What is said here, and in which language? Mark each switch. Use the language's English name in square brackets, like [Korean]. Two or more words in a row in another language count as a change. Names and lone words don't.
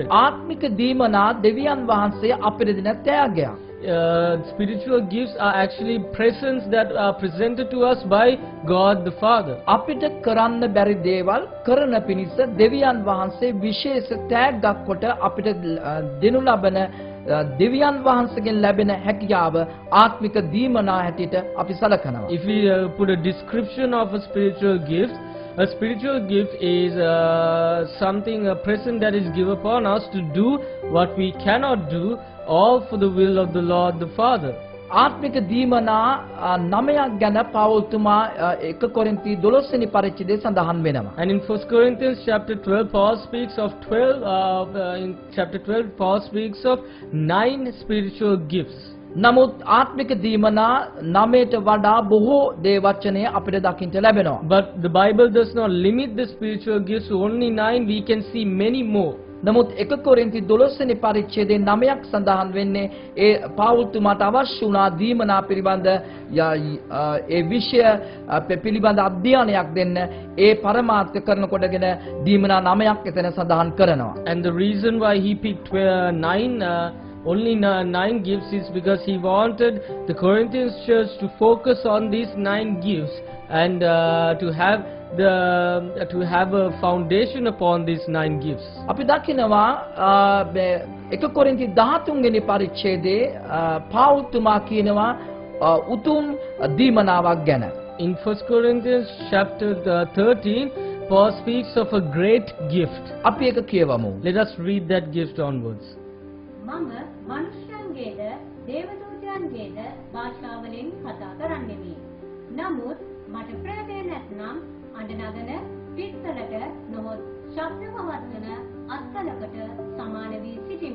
[Sinhala] ආත්මික දීමනා දෙවියන් වහන්සේ අපිට දෙන ත්‍යාගයක්. [English] Spiritual gifts are actually presents that are presented to us by God the Father. [Sinhala] අපිට කරන්න බැරි දේවල් කරන පිණිස දෙවියන් වහන්සේ විශේෂ ත්‍යාගයක් කොට අපිට දෙනු ලබන දෙවියන් වහන්සේගෙන් ලැබෙන හැකියාව ආත්මික දීමනා හැටියට අපි සලකනවා. [English] If we put a description of a spiritual gift is something, a present that is given upon us to do what we cannot do, all for the will of the Lord the Father. [Sinhala] ආත්මික දීමනා 9ක් ගැන පෞල්තුමා 1 කොරින්ති 12 වෙනි පරිච්ඡේදයේ සඳහන් වෙනවා. [English] And in 1 Corinthians chapter 12, Paul speaks of 12. In chapter 12, Paul speaks of 9 spiritual gifts. [Sinhala] නමුත් ආත්මික දීමනා 9ට වඩා බොහෝ දේ වචනය අපිට දකින්න ලැබෙනවා. [English] But the Bible does not limit the spiritual gifts to only 9. We can see many more. [Sinhala] නමුත් 1 කොරින්ති 12 වෙනි පරිච්ඡේදයේ 9ක් සඳහන් වෙන්නේ ඒ පෞල්තුමාට අවශ්‍ය වුණා දීමනා පිළිබඳ ඒ විෂය පිළිබඳ අධ්‍යයනයක් දෙන්න ඒ පරමාර්ථ කරනකොටගෙන දීමනා 9ක් එතන සඳහන් කරනවා. [English] And the reason why he picked 9 gifts is because he wanted the Corinthians church to focus on these 9 gifts and to have a foundation upon these 9 gifts. [Sinhala] අපි දකිනවා 1 කොරින්ති 13 වෙනි පරිච්ඡේදයේ පෞල්තුමා කියනවා උතුම් දීමනාවක් ගැන. [English] In 1 Corinthians chapter 13, Paul speaks of a great gift. [Sinhala] අපි ඒක කියවමු. [English] Let us read that gift onwards. [Sinhala] මම මනුෂ්‍යයන්ගේද දේවදූතයන්ගේද භාෂාවලින් කතා කරන්නෙමි. නමුත් මට ප්‍රේතය නැත්නම් අඬනගන පිත්තලට නොහොත් ශබ්දවත්වන අත්කලකට සමාන වී සිටිමි.